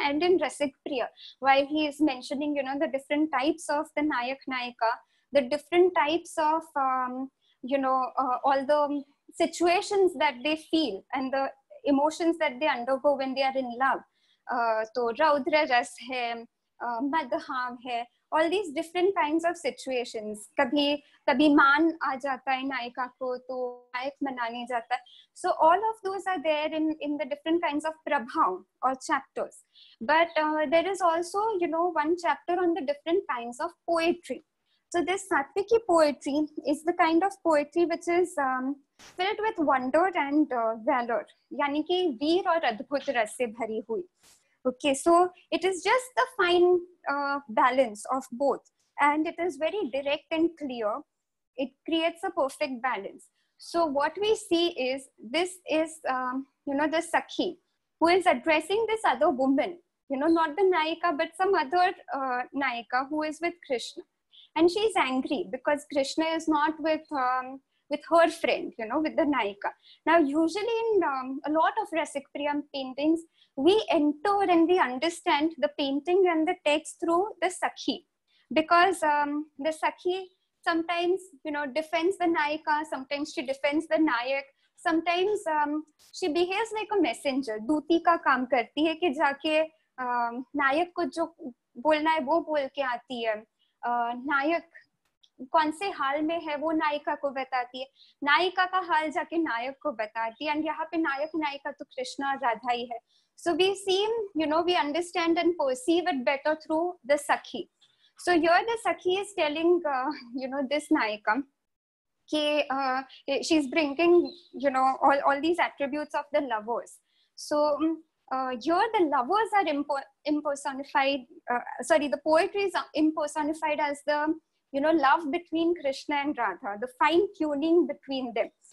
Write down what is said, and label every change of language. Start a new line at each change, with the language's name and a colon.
English: And in Rasik Priya, while he is mentioning, the different types of the Nayak Nayika, the different types of, all the situations that they feel and the emotions that they undergo when they are in love. So Raudra Ras hai, Madhav hai, all these different kinds of situations.
Hindi: कभी मान आ जाता है नायिका को तो नायक मनाने जाता है.
English: So all of those are there in the different kinds of prabhav or chapters. But there is also one chapter on the different kinds of poetry. So this Satviki poetry is the kind of poetry which is filled with wonder and valor.
Hindi: यानी कि वीर और अद्भुत रस से भरी हुई.
English: Okay, so it is just the fine balance of both, and it is very direct and clear. It creates a perfect balance. So what we see is this is the Sakhi who is addressing this other woman, not the Nayika but some other Nayika who is with Krishna, and she is angry because Krishna is not with her friend, with the Nayika. Now usually in a lot of Rasikpriya paintings, we enter and we understand the painting and the text through the Sakhi, because the Sakhi sometimes defends the Nayika, sometimes she defends the Nayak, sometimes she behaves like a messenger.
Hindi: दूती का काम करती है कि जाके नायक को जो बोलना है वो बोल के आती है, नायक कौन से हाल में है वो नायिका को बताती है, नायिका का हाल जाके नायक को बताती है, एंड यहाँ पे नायक नायिका तो कृष्ण और राधा ही है.
English: So we seem, we understand and perceive it better through the Sakhi. So here the Sakhi is telling, this Nayika, she's bringing, all these attributes of the lovers. So here the lovers are impersonified, the poetry is impersonified as the, love between Krishna and Radha, the fine tuning between them.